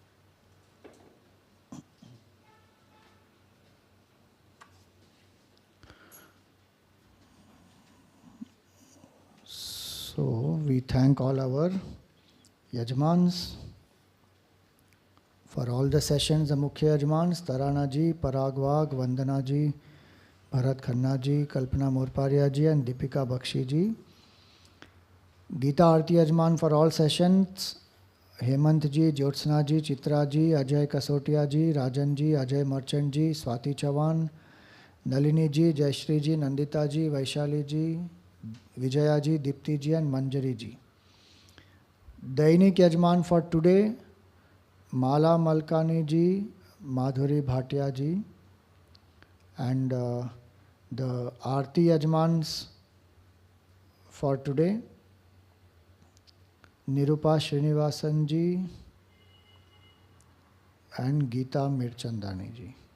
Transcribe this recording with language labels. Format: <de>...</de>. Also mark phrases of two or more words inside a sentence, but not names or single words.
<en>So we thank all our Yajmans for all the sessions, the Mukhya Yajmans, Tarana ji, Parag Wag, Vandana ji, Bharat Khanna ji, Kalpana Morparia ji and Deepika Bakshi ji. Gita Arti Yajman for all sessions, Hemant ji, Jyotsna ji, Chitra ji, Ajay Kasotia ji, Rajan ji, Ajay Merchant ji, Swati Chavan, Nalini ji, Jayashri ji, Nandita ji, Vaishali ji, Vijaya ji, Dipti ji and Manjari ji. Dainik Yajman for today, Mala Malkani ji, Madhuri Bhatia ji, and the Aarti Yajmans for today, Nirupa Srinivasan ji and Geeta Mirchandani ji.</en>